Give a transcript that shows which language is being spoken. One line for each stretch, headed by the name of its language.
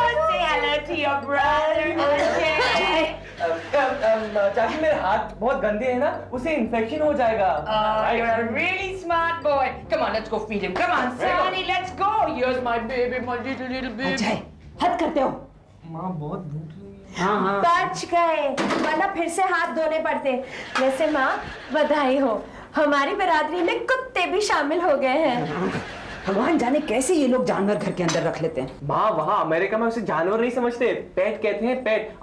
English: Say hello to your brother. Okay.
Hindi: चाची मेरे हाथ बहुत गंदे हैं ना, उसे इन्फेक्शन हो जाएगा।
English: Oh, you're a really smart boy. Come on, let's go feed him. Come on, Sonny, let's go. Here's my baby, my little baby.
Hindi: Ajay, हद करते हो। माँ बहुत भूख लगी। हाँ। बच गए, वरना फिर से हाथ धोने पड़ते। वैसे माँ बधाई हो, हमारी बिरादरी में कुत्ते भी शामिल हो गए हैं। भगवान जाने कैसे ये लोग जानवर घर के अंदर रख लेते हैं। माँ वहाँ अमेरिका में उसे जानवर नहीं समझते, पेट कहते हैं पेट।